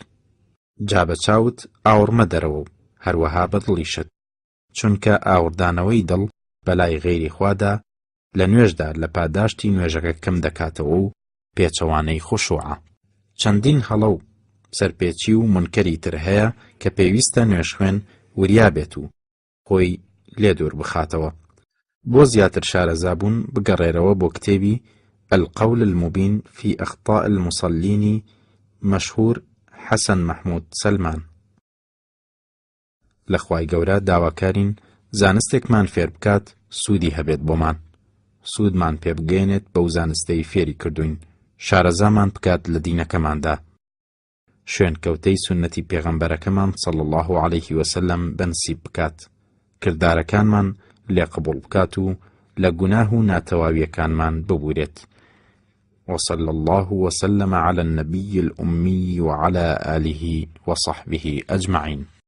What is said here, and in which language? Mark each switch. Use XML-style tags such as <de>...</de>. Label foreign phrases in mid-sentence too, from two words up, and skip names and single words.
<ckb>جا بە چاوت ئاوڕمە دەرەوە و هەروەها بە دڵیشت، چونکە ئاوردانەوەی دڵ بەلای غەیری خوادا لە نوێژدا لە پاداشتی نوێژەکە کەم دەکاتەوە و پێچەوانەی خوشوعە. چەندین هەڵە و سەرپێچی و منکەری تر هەیە کە پێویستە نوێژخوێن وریابێت و خۆی لێ دوور بخاتەوە. بۆ زیاتر شارەزابوون بگەڕێرەوە بۆ کتێبی القول المبین في أخطاء المصلين مەشهور حەسەن مەحموود سەلمان. لە خوای گەورە داواکارین زانستێکمان فێر بکات سوودی هەبێت بۆمان، سوودمان پێ بگەێنێت بەو زانستەی فێری کردوین، شارەزامان بکات لە دینەکەماندا، شوێنکەوتەی سونەتی پێغەمبەرەکەمان</ckb> <ar>صلی الله عليه وسلم</ar> <ckb>بەنسیب بکات، کردارەکانمان لێ قبوڵ بکات و لە گوناه و ناتەواویەکانمان ببورێت.</ckb> <ar>وصلى الله وسلم على النبي الأمي وعلى آله وصحبه أجمعين.</ar>